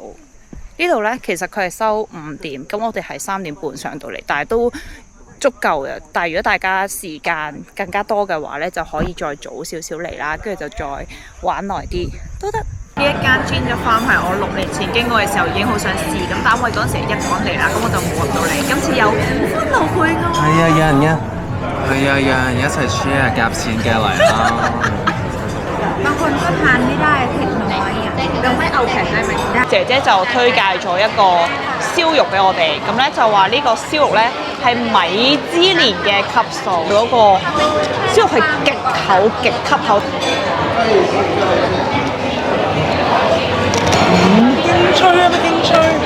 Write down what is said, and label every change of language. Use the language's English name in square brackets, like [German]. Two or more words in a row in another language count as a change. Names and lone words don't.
[Cantonese] 呢度咧其實佢係收5點，咁我哋係3點半上到嚟，但係都足夠嘅，但係如果大家時間更加多嘅話咧，就可以再早少少嚟啦，跟住就再玩耐啲都得。呢一間 Ginger Farm 係我6年前經過嘅時候已經好想試，咁但係因為嗰陣時一個人嚟啦，咁我就冇入到嚟。今次有歡樂配額，係啊，有人一齊 share 夾錢嘅嚟啦。 [Thai] บางคนก็ทานไม่ได้เผ็ดน้อยอ่ะเราไม่เอาแข็งได้ไหมได้ [Cantonese] 姐姐就推介咗一個燒肉俾我哋，咁咧就話呢個燒肉咧係米芝蓮嘅級數，嗰個燒肉係極厚極級厚。勁脆啊！咪勁脆。